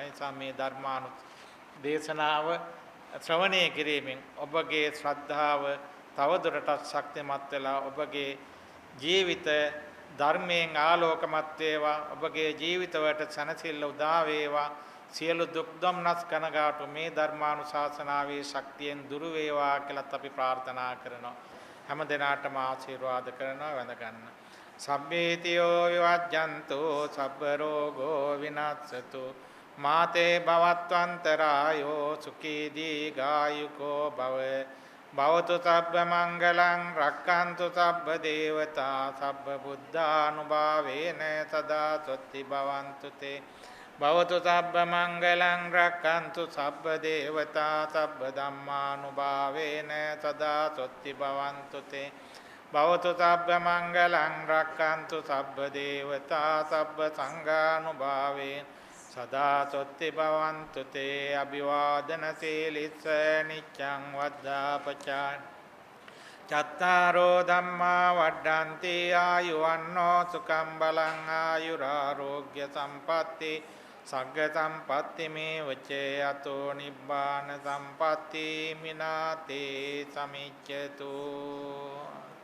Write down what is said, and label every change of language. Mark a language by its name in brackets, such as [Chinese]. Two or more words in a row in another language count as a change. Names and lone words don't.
[Sinhala] ඒ නිසා මේ ධර්මානු දේශනාව ශ්‍රවණය කිරීමෙන් ඔබගේ ශ්‍රද්ධාව තවදුරටත් ශක්තිමත් වෙලා ඔබගේ ජීවිත ධර්මයෙන් ආලෝකමත් වේවා. ඔබගේ ජීවිතවලට සැනසෙල්ල උදා වේවා. සියලු දුක් දුම්නස් කනගාටු මේ ධර්මානුශාසනාවේ ශක්තියෙන් දුරු වේවා කියලාත් අපි ප්‍රාර්ථනා කරනවා. හැම දිනාටම ආශිර්වාද කරනවා. වැඳ ගන්න. [Pali] සබ්බේතියෝ විවජ්ජන්තු සබ්බ රෝගෝ විනාශතු මාතේ භවත්වන්තරායෝ සුඛී දීඝායුකෝ භව භවතු සබ්බ මංගලං රක්ඛන්තු සබ්බ දේවතා සබ්බ බුද්ධානුභාවේන සදා සොත්ති භවන්තු තේ භවතු සබ්බ මංගලං රක්ඛන්තු සබ්බ දේවතා සබ්බ ධම්මානුභාවේන සදා සොත්ති භවන්තු තේ භවතු සබ්බ මංගලං රක්ඛන්තු සබ්බ දේවතා සබ්බ සංඝානුභාවේන සදා සොත්ති භවන්තු තේ අභිවාදන සීලිස්ස නිච්ඡං වද්ධාපචා චත්තාරෝ ධම්මා වඩ්ඩන්ති ආයුවන්නෝ සුඛං බලං ආයුරාෝග්‍ය සම්පatti සග්ග සම්පatti මේ වචේ අතෝ නිබ්බාන සම්පatti මිනාතේ සමිච්ඡතු